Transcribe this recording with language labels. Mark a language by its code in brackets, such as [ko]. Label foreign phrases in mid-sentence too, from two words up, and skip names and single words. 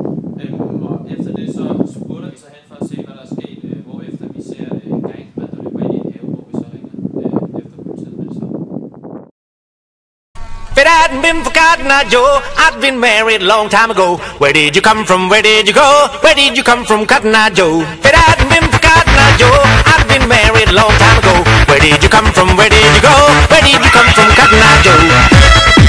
[da] Og efter det så spurgter vi så hen for at se, hvad der er sket, hvorefter vi ser en gerningsmand, der løber ind i en have, hvor vi så ringer efter politiet med det samme. [en] If it hadn't been for Cotton Eye Joe, I'd been married a long time ago. Where did you come from? Where did you go? Where did you come from, Cotton Eye Joe? If it hadn't been for Cotton Eye Joe, I'd been married a long time ago. Where did you come from? Where did you go? Where did you come from, Cotton Eye Joe?